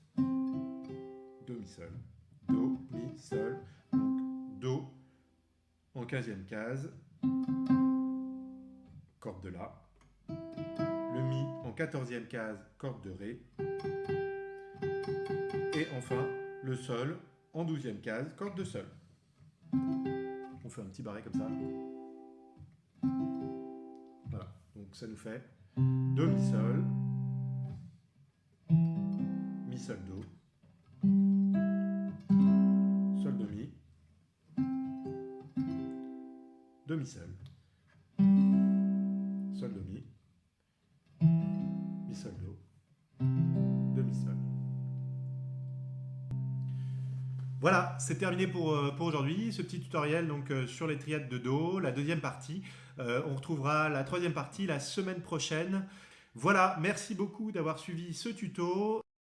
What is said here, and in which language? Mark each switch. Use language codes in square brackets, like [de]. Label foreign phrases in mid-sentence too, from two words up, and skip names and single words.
[fr] Do, Mi, Sol, Do, Mi, Sol, donc Do en 15e case, corde de La, le Mi en 14e case, corde de Ré, et enfin le Sol en 12e case, corde de Sol. On fait un petit barré comme ça. Voilà, donc ça nous fait Do, Mi, Sol, Mi, Sol, Do, Sol, Do, Mi, Do, Mi, Sol, Sol, Do, Mi, Mi, Sol, Do, Do, Mi, Sol. Voilà, c'est terminé pour aujourd'hui, ce petit tutoriel donc, sur les triades de Do, la deuxième partie. On retrouvera la troisième partie la semaine prochaine. Voilà, merci beaucoup d'avoir suivi ce tuto.